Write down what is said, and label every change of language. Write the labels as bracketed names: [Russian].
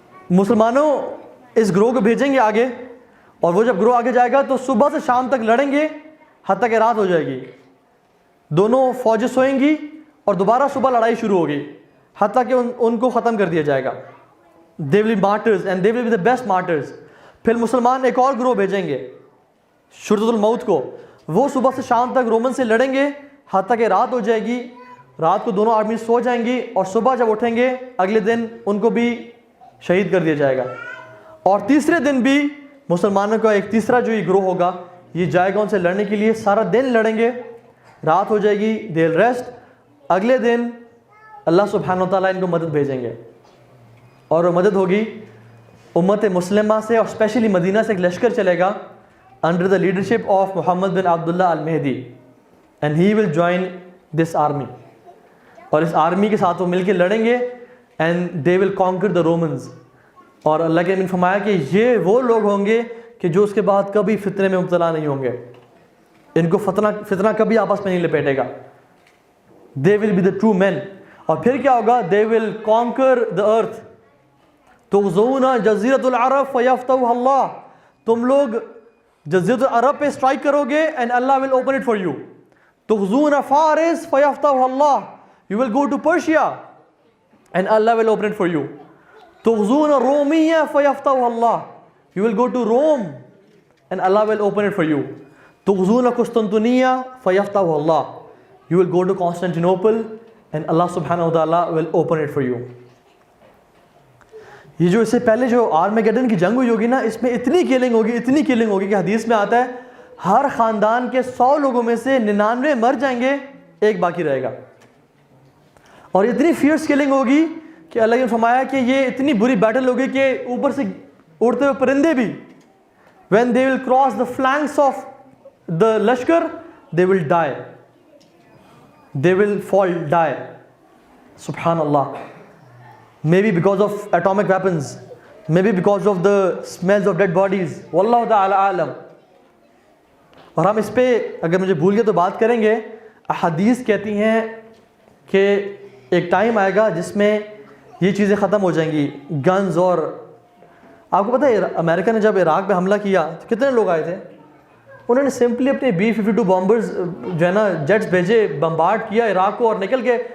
[Urdu] مسلمانوں اس گروہ کو بھیجیں گے آگے, اور وہ جب گروہ آگے جائے گا تو صبح سے شام تک لڑیں گے حتیٰ کہ رات ہو جائے گی. دونوں فوجیں سوئیں گی اور دوبارہ صبح لڑائی شروع ہوگی حتیٰ کہ ان کو ختم کر دیا جائے گا. [English] they will be martyrs and they will be the best martyrs. [Urdu] پھر مسلمان ایک اور گروہ بھیجیں گے شورۃ الموت کو, وہ صبح سے شام تک رومن سے لڑیں گے حتیٰ کہ رات ہو جائے گی. رات کو دونوں آرمی سو جائیں گی اور صبح جب اٹھیں گے اگلے دن ان کو بھی شہید کر دیا جائے گا. اور تیسرے دن بھی مسلمانوں کا ایک تیسرا جو یہ گروہ ہوگا یہ جائے گا ان سے لڑنے کے لیے. سارا دن لڑیں گے, رات ہو جائے گی, [English] They will rest. [Urdu] اگلے دن اللہ سبحانہ و تعالیٰ ان کو مدد بھیجیں گے اور وہ مدد ہوگی امت مسلمہ سے, اور اسپیشلی مدینہ سے ایک لشکر چلے گا [English] under the leadership of [Urdu] Muhammad bin Abdullah المہدی, [English] And he will join this army. [Urdu] اور اس آرمی کے ساتھ وہ مل کے لڑیں گے [English] And they will conquer the Romans. [Urdu] اور اللہ کے نے فرمایا کہ یہ وہ لوگ ہوں گے کہ جو اس کے بعد کبھی فتنے میں مبتلا نہیں ہوں گے, ان کو فتنہ کبھی آپس میں نہیں لپیٹے گا. [English] They will be the true men. [Urdu] اور پھر کیا ہوگا, [English] They will conquer the earth. [Arabic] تغزون جزیرۃ العرب فیفتحها اللہ, [Urdu] تم لوگ جزیرۃ العرب پہ اسٹرائک کرو گے [English] And Allah will open it for you. [Arabic] تغزون فارس فیفتحها اللہ, [English] You will go to Persia and Allah will open it for you. [Arabic] تغزون رومیہ فیفتحها اللہ, [English] you will go to Rome and Allah will open it for you. [Arabic] تغزون قسطنطنیہ فیفتحها اللہ, [English] you will go to Constantinople and Allah subhanahu wa ta'ala will open it for you. [Urdu] یہ جو اس سے پہلے جو آرمیگیڈن کی جنگ ہوئی ہوگی نا, اس میں اتنی کلنگ ہوگی کہ حدیث میں آتا ہے ہر خاندان کے 100 لوگوں میں سے 99 مر جائیں گے, ایک باقی رہے گا. اور اتنی فیئرس کلنگ ہوگی کہ اللہ نے فرمایا کہ یہ اتنی بری بیٹل ہوگی کہ اوپر سے اڑتے ہوئے پرندے بھی [English] when they will cross the flanks of the [Urdu] لشکر [English] they will die, they will fall, die. [Urdu] سبحان اللہ. [English] Maybe because of atomic weapons, maybe because of the smells of dead bodies, [Arabic] واللہ تعالی عالم. [Urdu] اور ہم اس پہ اگر مجھے بھول گئے تو بات کریں گے. احادیث کہتی ہیں کہ ایک ٹائم آئے گا جس میں یہ چیزیں ختم ہو جائیں گی, گنز. اور آپ کو پتہ ہے امریکہ نے جب عراق پہ حملہ کیا تو کتنے لوگ آئے تھے, انہوں نے سمپلی اپنے B-52 بامبرز جو ہے نا جیٹس بھیجے, بمبارڈ کیا عراق کو اور نکل کے.